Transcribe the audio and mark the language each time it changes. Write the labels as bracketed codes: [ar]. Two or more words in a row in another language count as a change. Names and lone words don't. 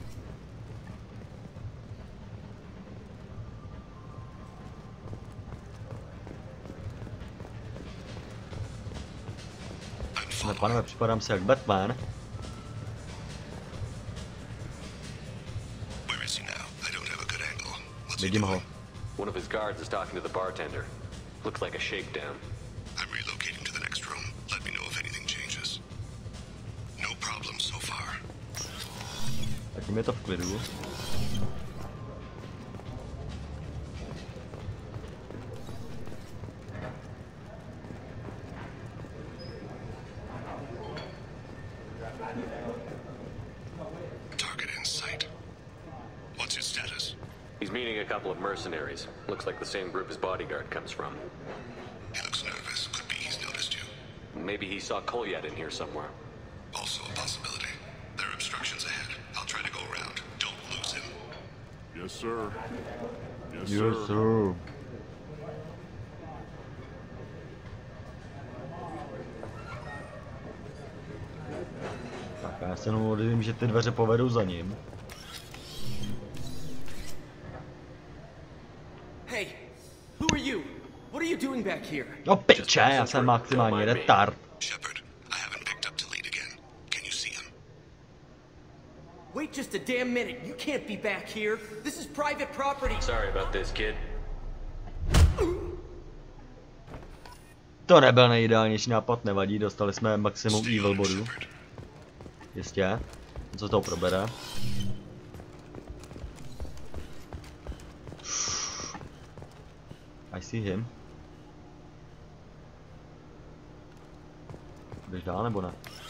[cs] Ale pánové, připadám si jak Batman. Vidím ho. [en] One of his guards is talking to the bartender. Looks like a shakedown. I'm relocating to the next room. Let me know if anything changes. No problem so far. [cs] Zatím je to v klidu. [en] Target in sight. What's his status? He's meeting a couple of mercenaries. Looks like the same group his bodyguard comes from. He looks nervous. Could be he's noticed you. Maybe he saw Kolyat in here somewhere. Also a possibility. There are obstructions ahead. I'll try to go around. Don't lose him. Yes, sir. Yes, sir. [cs] Tak já se jenom odivím, že ty dveře povedou za ním. [en] Hey, who are you? What are you doing back here? [cs] No piče, já jsem maximální retard. [en] Shepard, I haven't picked up the lead again. Can you see him? Wait just a damn minute. You can't be back here. This is private property. Sorry about this, kid. [cs] To nebyl nejideálnější nápad, nevadí, dostali jsme maximum evil bodů. Jistě, co to probere. [en] I see him. [cs] Jdeš dál nebo ne?